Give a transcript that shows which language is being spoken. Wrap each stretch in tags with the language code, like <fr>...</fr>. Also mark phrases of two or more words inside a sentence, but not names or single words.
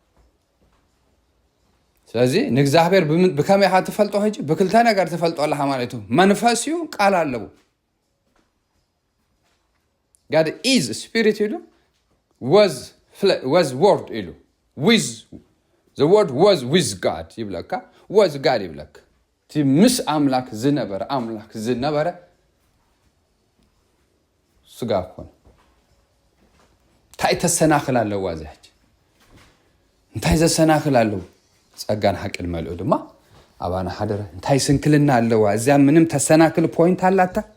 <ti>ስለዚ ንእግዚአብሔር ብከመይ ኢኻ ትፈልጦ ሕጂ ብክልተ ነገር ትፈልጦ ኣለኻ ማለት እዩ መንፈስ እዩ ቃል ኣለዎ</ti> <en>God is spirit</en> <ti>ኢሉ</ti> <en>was word</en> <ti>ኢሉ</ti> <en>with the word was with God</en> <ti>ይብለካ</ti> <en>was God</en> <ti>ይብለካ ምስ ኣምላክ ዝነበረ ስጋ ኮነ እንታይ ተሰናኽል ኣለዋ እዚ ሕጂ እንታይ ዘሰናኽል ኣለዎ ጸጋን ሓቅን መልኡ ድማ ኣባና ሓደረ እንታይ ስንክልና ኣለዋ እዚያ ምንም ተሰናክል ፖይንት ኣላታ</ti>